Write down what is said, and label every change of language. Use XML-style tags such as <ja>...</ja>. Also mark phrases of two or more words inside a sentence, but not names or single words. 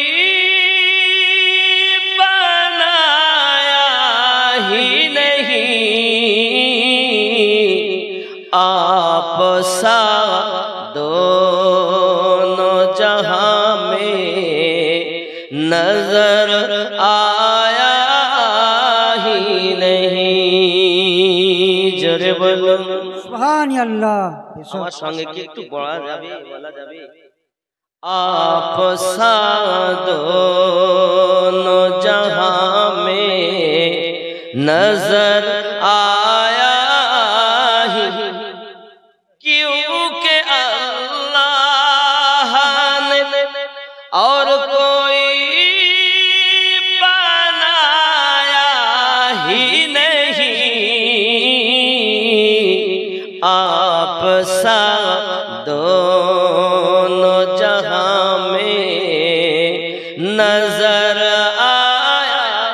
<ur>بنایا ہی نہیں، آپ سا دونوں جہاں میں نظر آیا ہی نہیں۔ جرے بولو</ur> <ar>سبحان اللہ۔</ar> <bn>আমার সঙ্গে কি একটু বলা যাবে, বলা যাবে?</bn> <ur>آپ سا دونوں جہاں میں نظر آیا ہی، کیونکہ اللہ نے اور کوئی بنایا ہی نہیں، آپ سا دونوں جہاں میں نظر آیا۔</ur>